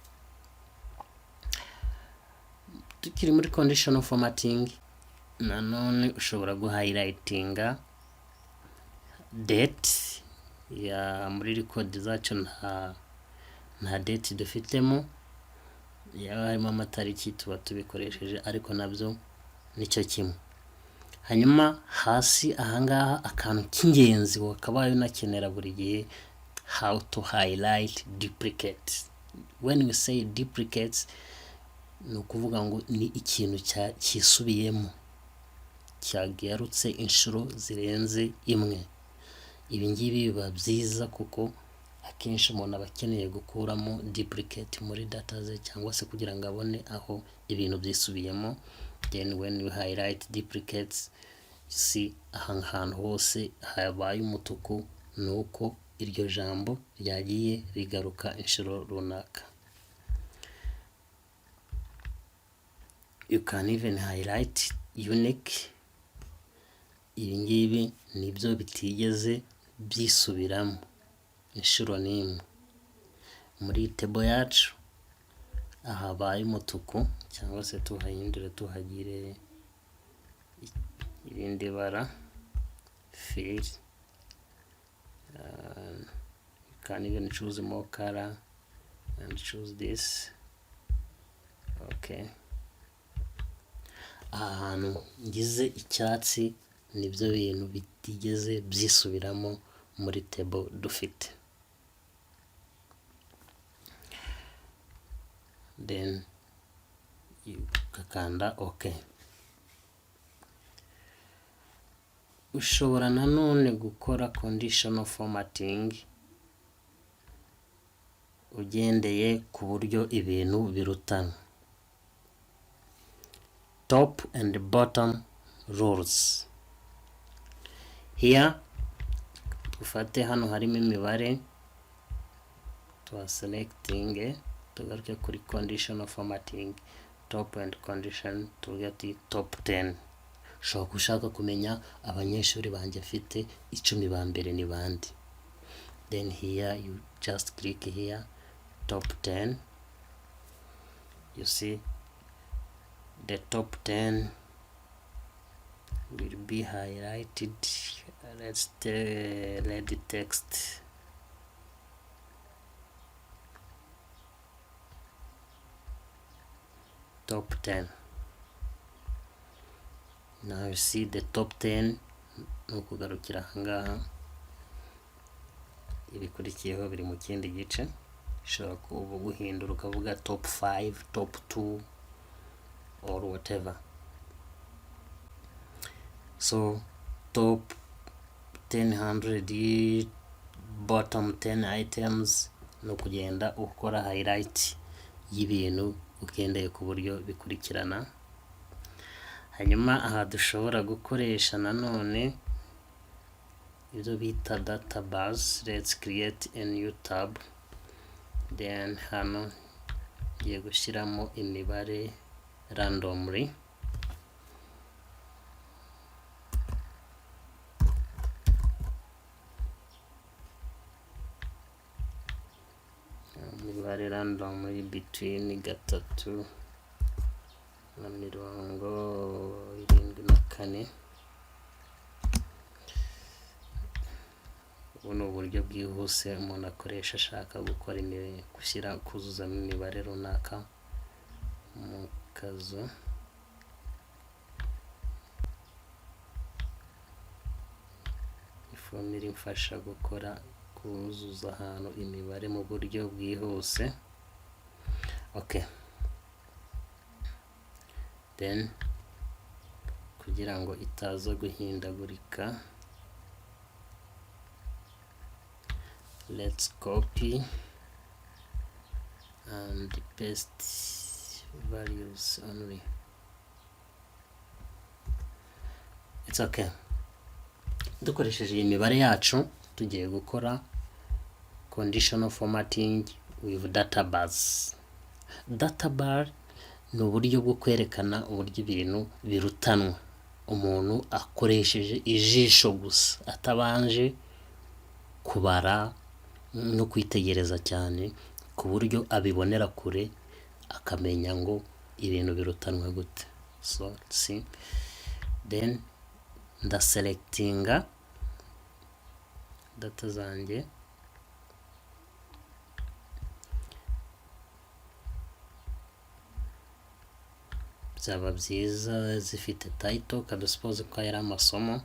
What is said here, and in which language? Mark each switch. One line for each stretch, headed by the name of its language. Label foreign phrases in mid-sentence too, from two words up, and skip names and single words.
Kinyarwanda: Tukiri muri
English: conditional formatting,
Kinyarwanda: nanone ushobora guhighlightinga date ya muri record zacu, nta date dufitemo, yaba harimo amatariki tuba tubikoresheje, ariko nabyo nicyo kimwe. Hanyuma hasi ahangaha akantu k'ingenzi wakabaye unakenera buri gihe,
English: how to highlight duplicates. When we say duplicates,
Kinyarwanda: ni ukuvuga ngo ni ikintu cyisubiyemo, cyagarutse inshuro zirenze imwe. Ibi ngibi biba byiza kuko akenshi umuntu aba akeneye gukuramo duplicate muri data ze, cyangwa se kugira ngo abone aho ibintu byisubiyemo.
English: Then when you highlight duplicates, you see
Kinyarwanda: ahantu hose habaye umutuku, nuko iryo jambo ryagiye rigaruka inshuro runaka.
English: You can even highlight unique.
Kinyarwanda: Ibi ngibi nibyo bitigeze byisubiramo inshuro n'imwe. Muri table yacu ahabaye umutuku, cyangwa se tuhahindure tuhagire irindi bara fill.
English: You can even choose more color and choose this. Okay.
Kinyarwanda: Ahantu ngize icyatsi nibyo bintu bitigeze byisubiramo muri table dufite. Then ukakanda okay. Ushobora nanone gukora
English: conditional formatting
Kinyarwanda: ugendeye ku buryo ibintu birutana.
English: top and bottom rules. Here
Kinyarwanda: ufate hano harimo imibare tuwa
English: selecting,
Kinyarwanda: tugaruke kuri
English: conditional formatting, top and condition, tugati top 10.
Kinyarwanda: Ushobora gushaka kumenya abanyeshuri banje afite 10 ba mbere ni bandi.
English: Then here you just click here top 10. You see the top 10 will be highlighted. Let's let the text. Top 10. Now you see the top 10.
Kinyarwanda: Nukugarukira ngaha ibikurikiyeho biri mu kindi gice. Ushobora kuba guhindura ukavuga
English: top 5, top 2 or whatever. So top 10, bottom 10 items,
Kinyarwanda: no kugenda ukora highlight y'ibintu ugendeye ku buryo bikurikirana. Hanyuma aha dushobora gukoresha nanone ibyo bita
English: data bars. Let's create a new tab.
Kinyarwanda: Then hano ngiye gushyiramo imibare randomly. Imibare
English: randomly between
Kinyarwanda: 3 na 74. Ubu ni uburyo bwihuse umuntu akoresha ashaka gukora kuzuzamo imibare runaka mu kazu. Ifomira imfasha gukora kuzuza ahantu imibare mu buryo bwihuse.
English: Okay, then
Kinyarwanda: kugira ngo itaza guhindagurika,
English: let's copy and paste values only. It's okay.
Kinyarwanda: Dukoresheje imibare yacu tugiye gukora
English: conditional formatting with data bars. Data bar
Kinyarwanda: ni uburyo bwo kwerekana uburyo ibintu birutanwa umuntu akoresheje ijisho gusa atabanje kubara no kwitegereza cyane, ku buryo abibonera kure akamenya ngo ibintu birutanwa gute.
English: So see, then
Kinyarwanda: nda selectinga data zanjye. Byaba byiza zifite title, kada suppose ko ari amasomo.